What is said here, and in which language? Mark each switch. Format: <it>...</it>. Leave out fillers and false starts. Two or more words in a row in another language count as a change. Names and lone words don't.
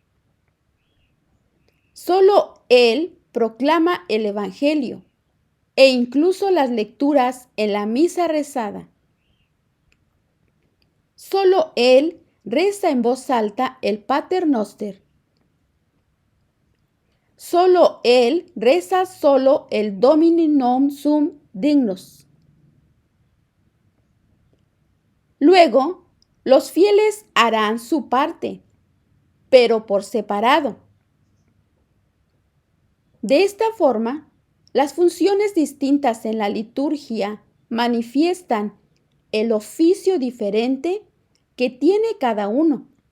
<es>Solo él proclama el Evangelio e incluso las lecturas en la misa rezada. Solo él reza en voz alta el Pater Noster. Solo él reza solo el</es> <la>Domini non sum dignus.</la> <es>Luego, los fieles harán su parte, pero por separado. De esta forma, las funciones distintas en la liturgia manifiestan el oficio diferente que tiene cada uno.</es>